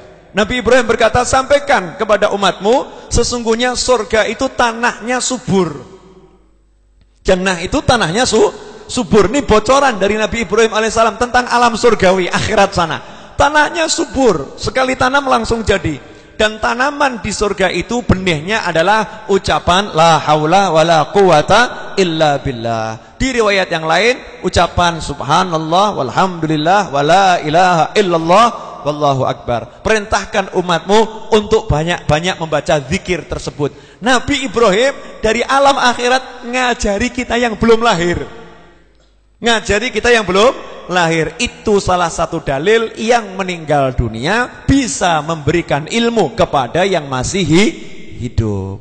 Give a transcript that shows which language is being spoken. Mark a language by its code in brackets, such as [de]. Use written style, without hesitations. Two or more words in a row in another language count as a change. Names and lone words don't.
[id] Nabi Ibrahim berkata, sampaikan kepada umatmu, sesungguhnya surga itu tanahnya subur. Jannah itu tanahnya subur. Ini bocoran dari Nabi Ibrahim alaihissalam tentang alam surgawi akhirat sana. Tanahnya subur, sekali tanam langsung jadi. Dan tanaman di surga itu benihnya adalah ucapan [ar] لا حول ولا قوة إلا بالله. [id] Di riwayat yang lain ucapan [ar] سبحان الله والحمد لله ولا إله إلا الله والله أكبر. [id] Perintahkan umatmu untuk banyak-banyak membaca zikir tersebut. Nabi Ibrahim dari alam akhirat ngajari kita yang belum lahir. Ngajari kita yang belum lahir. Itu salah satu dalil yang meninggal dunia bisa memberikan ilmu kepada yang masih hidup.